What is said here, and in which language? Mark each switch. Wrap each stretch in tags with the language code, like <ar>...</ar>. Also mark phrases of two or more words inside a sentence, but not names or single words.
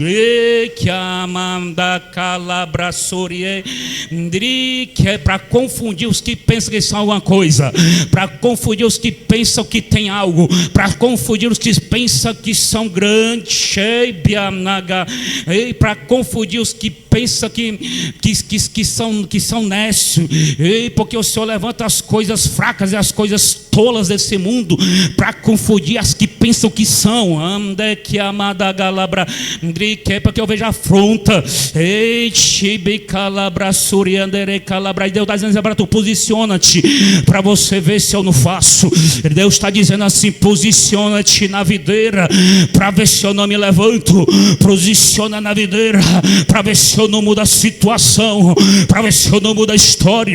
<pt>Que amanda calabraçorie, que é para confundir os que pensam que são alguma coisa, para confundir os que pensam que tem algo, para confundir os que pensam que são grandes, para confundir os que pensam que são nécios, porque o Senhor levanta as coisas fracas e as coisas tolas desse mundo para confundir as que pensam que são. Ande que amada galabra, porque eu vejo afronta. Ei, chibi calabra suriandere calabra. E Deus está dizendo para tu, posiciona-te para você ver se eu não faço. Deus está dizendo assim: posiciona-te na videira para ver se eu não me levanto. Posiciona na videira para ver se eu não mudo a situação, para ver se eu não mudo a história.</pt>